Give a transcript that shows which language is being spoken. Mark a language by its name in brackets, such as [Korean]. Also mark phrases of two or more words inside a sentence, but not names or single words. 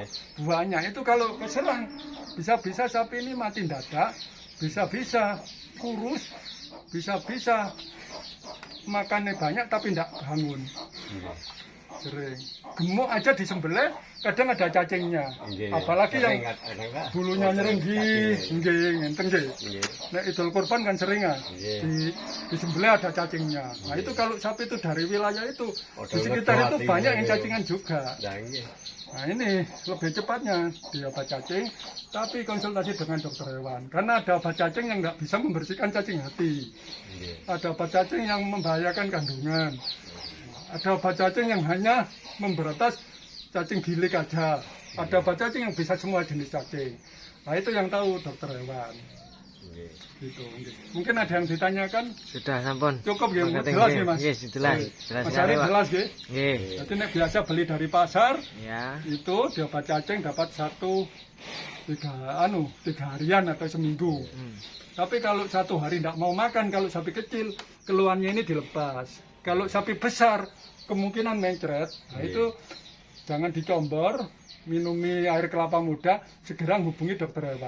[Indonesian] Buahnya itu kalau keserang bisa-bisa sapi ini mati mendadak, bisa-bisa kurus, bisa-bisa makannya banyak tapi tidak bangun. Sering gemuk aja disembelih kadang ada cacingnya. Nggih. Apalagi yang Kadang, Pak. bulunya nyerenggi, [Javanese] nggih ngenten nggih. [Indonesian] Nggih. Nek idul kurban kan seringan Nggih. disembelih ada cacingnya. Nah itu kalau sapi itu dari wilayah itu di sekitar itu hati, banyak yang nggih. cacingan juga. Nah, nggih. Nah ini lebih cepatnya di obat cacing, tapi konsultasi dengan dokter hewan. Karena ada obat cacing yang nggak bisa membersihkan cacing hati. Nggih. Ada obat cacing yang membahayakan kandungan. Ada obat cacing yang hanya memberantas cacing gilik aja. Ada obat cacing yang bisa semua jenis cacing. Nah itu yang tahu dokter hewan. Nggih. Gitu. Mungkin ada yang ditanyakan. Sudah sampun. Cukup ya, Mangkat jelas nggih. ya Mas. Nggih, jelas. Jelas Mas sekali, Ari Pak. jelas ya. Nggih. Jadi nek biasa beli dari pasar Ya. itu di obat cacing dapat 3 harian atau seminggu. Tapi kalau 1 hari tidak mau makan, kalau sapi kecil keluarnya ini dilepas. Kalau sapi besar kemungkinan mencret. Nah itu jangan dicombor, minumi air kelapa muda, segera hubungi dokter hewan.